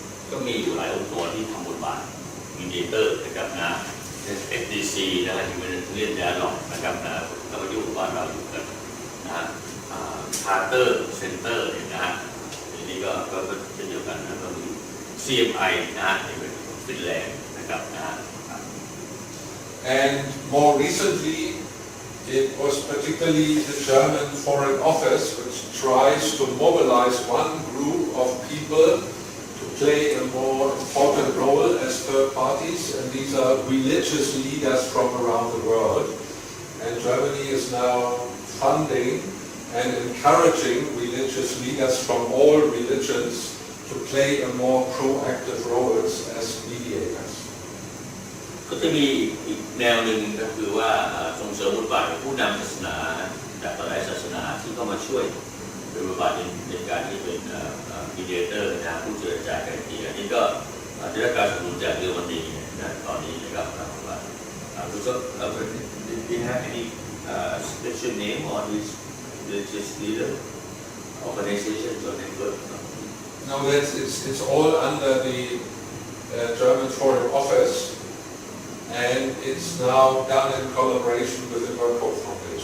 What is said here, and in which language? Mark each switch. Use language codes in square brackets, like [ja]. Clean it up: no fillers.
[th] ก็มีอยู่หลายองค์กรที่ทำบทบาทมีเดเตอร์นะครับนะ FDC นะฮะ Humanitarian Dialogue นะครับนะแล้วก็อยู่บ้านเราอยู่กันนะฮะCarter Center เนี่ยนะฮะนี่ก็เป็นเดียวกันนะก็มีCMI นะฮะนี่เป็นฟินแลนด์นะครับนะฮะ [en] And more recently, it was particularly the German Foreign Office which tries to mobilize one group of people to play a more important role as third parties, and these are religious leaders from around the world. And Germany is now funding and encouraging religious leaders from all religions to play a more proactive roles as mediators. [th] ก็จะมีอีกแนวหนึ่งก็คือว่าส่งเสริมบทบาทของผู้นำศาสนาจากหลายศาสนาที่เข้ามาช่วยเป็นบทบาทในการที่เป็นมีเดียเตอร์นะผู้เจรจาไกล่เกลี่ยนี่ก็ได้รับการสนับสนุนจากเยอรมนีนะตอนนี้นะครับว่ารู้สึก [en] do you have any special name on this religious leader organizations or network? No, it's all under the German Foreign Office, and it's now done in collaboration with the World Foundation.